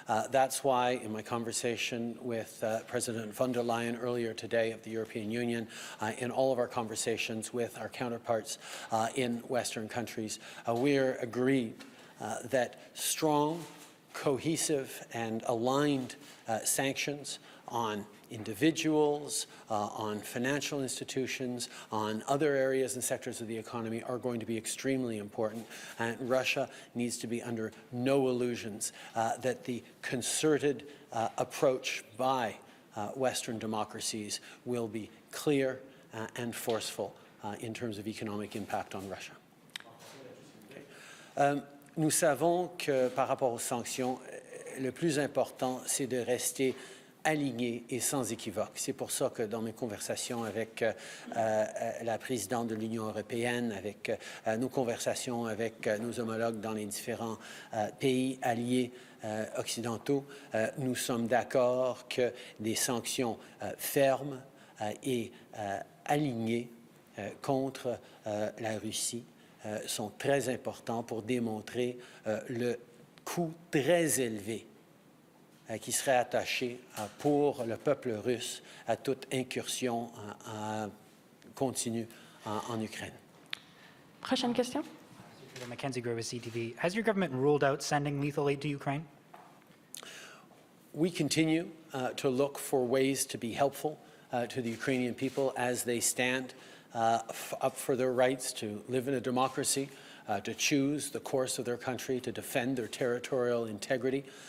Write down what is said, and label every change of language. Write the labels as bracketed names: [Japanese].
[English] That's why in my conversation with President von der Leyen earlier today of the European Union, in all of our conversations with our counterparts in Western countries, we're agreed that strong, cohesive and aligned sanctions on individuals, on financial institutions, on other areas and sectors of the economy are going to be extremely important. And Russia needs to be under no illusions that the concerted approach by Western democracies will be clear and forceful in terms of economic impact on Russia. Okay. [French] Nous savons que par rapport aux sanctions, le plus important, c'est de rester aligné et sans équivoque. C'est pour ça que dans mes conversations avec la présidente de l'Union européenne, avec nos conversations avec nos homologues dans les différents pays alliés occidentaux, nous sommes d'accord que des sanctions fermes et alignées contre la Russie sont très importants pour démontrer le coût très élevé qui serait attaché pour le peuple russe à toute incursion continue en Ukraine. Prochaine question. Mackenzie Grover, CTV. [English] Has your government ruled out sending lethal aid to Ukraine? We continue to look for ways to be helpful to the Ukrainian people as they stand up for their rights to live in a democracy, to choose the course of their country, to defend their territorial integrity.